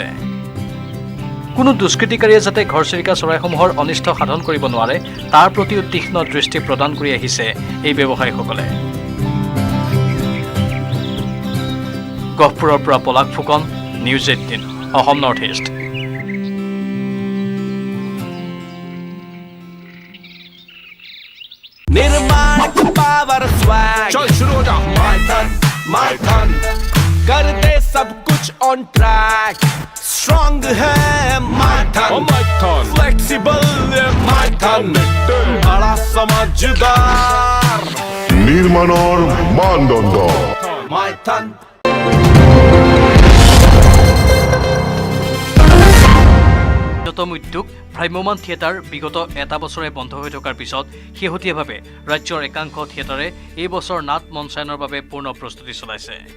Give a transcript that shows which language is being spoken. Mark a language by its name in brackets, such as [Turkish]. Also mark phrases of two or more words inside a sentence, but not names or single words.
[Assamese] কোনো দুষ্কৃতিকাৰীয়ে যাতে ঘৰচিৰিকা চৰাইসমূহৰ অনিষ্ট সাধন কৰিব নোৱাৰে তাৰ প্ৰতিও তীক্ষ্ণ দৃষ্টি প্ৰদান কৰি আহিছে এই ব্যৱসায়ীসকলে। গহপুৰৰ পৰা পলাশ ফুকন, নিউজ 18 অসম নৰ্থ ইষ্ট। [Hindi] निर्माण [English] power swag [Hindi] चल शुरू हो जा my ton कर दे सब कुछ [English] on track strong [Hindi] है my ton फ्लेक्सिबल है my ton बड़ा समझदार [Assamese] নির্মাণৰ মানদণ্ড my ton উদ্যোগ ভ্ৰাম্যমান থিয়েটাৰ বিগত এটা বছৰে বন্ধ হৈ থকাৰ পিছত শেহতীয়াভাৱে ৰাজ্যৰ একাংশ থিয়েটাৰে এই বছৰ নাট মঞ্চায়নৰ বাবে পূৰ্ণ প্ৰস্তুতি চলাইছে।